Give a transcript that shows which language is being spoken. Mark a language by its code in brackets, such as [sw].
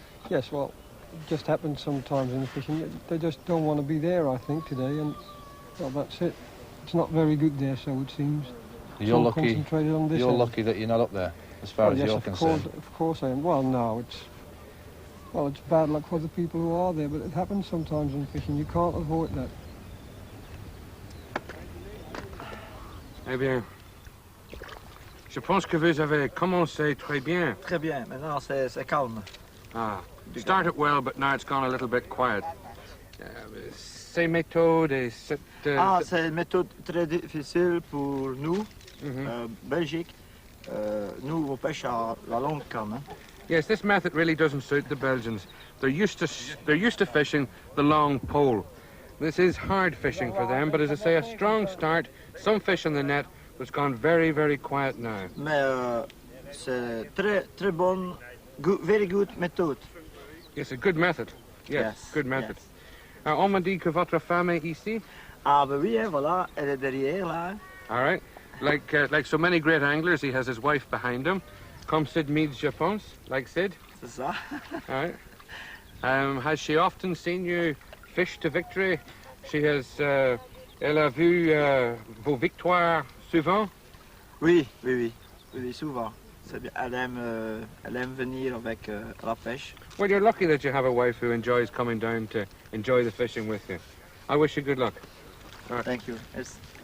[en] Yes, well, it just happens sometimes in the fishing. They just don't want to be there, I think, today, and well, that's it. It's not very good there, so it seems. You're lucky. Concentrated on this you're end. lucky that you're not up there, as far as yes, you're concerned. Of course I am. Well, no, it's bad luck for the people who are there, but it happens sometimes in fishing. You can't avoid that. [fr] Eh bien, je pense que vous avez commencé très bien. Très bien, maintenant c'est calme. [en] Ah, started well, but now it's gone a little bit quiet. [fr] Ces méthodes et cette... c'est une méthode très difficile pour nous, Belgique. Nous, on pêche à la longue canne. [en] Yes, this method really doesn't suit the Belgians. They're used to fishing the long pole. This is hard fishing for them, but as I say, a strong start, some fish in the net, but it's gone very, very quiet now. [fr] Mais c'est très bonne, [en] very good [fr] méthode. [en] Yes, a good method. Yes, good method. Yes. [fr] On m'a dit que votre femme est ici? Ah ben oui, voilà, elle est derrière là. [en] All right. Like so many great anglers, he has his wife behind him. [fr] Comme Sid Meads, je pense, [en] like Sid. [fr] C'est ça. [en] All right. Has she often seen you fish to victory? [fr] Elle a vu vos victoires souvent? Oui, souvent. Bien. Elle aime venir avec la pêche. [en] Well, you're lucky that you have a wife who enjoys coming down to enjoy the fishing with you. I wish you good luck. All right. Thank you. Yes.